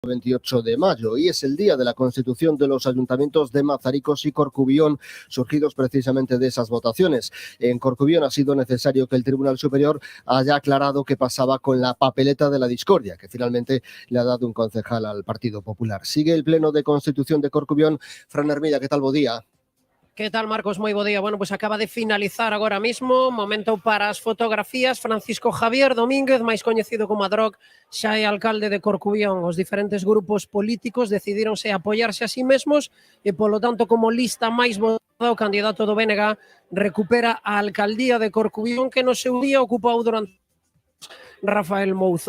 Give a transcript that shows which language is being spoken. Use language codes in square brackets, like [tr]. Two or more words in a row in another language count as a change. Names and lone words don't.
[es] 28 de mayo y es el día de la constitución de los ayuntamientos de Mazaricos y Corcubión, surgidos precisamente de esas votaciones. En Corcubión ha sido necesario que el Tribunal Superior haya aclarado qué pasaba con la papeleta de la discordia, que finalmente le ha dado un concejal al Partido Popular. Sigue el pleno de constitución de Corcubión. Fran Hermida, ¿qué tal? [gl] Bo día. Que tal, Marcos? Moi bo día. Bueno, pues acaba de finalizar agora mismo, momento para as fotografías. Francisco Javier Domínguez, máis coñecido como Adroc, xa é alcalde de Corcubión. Os diferentes grupos políticos decidíronse apoiarse a sí mesmos e, polo tanto, como lista máis votada, o candidato do BNG recupera a alcaldía de Corcubión, que no seu día ocupou durante Rafael Mouzo.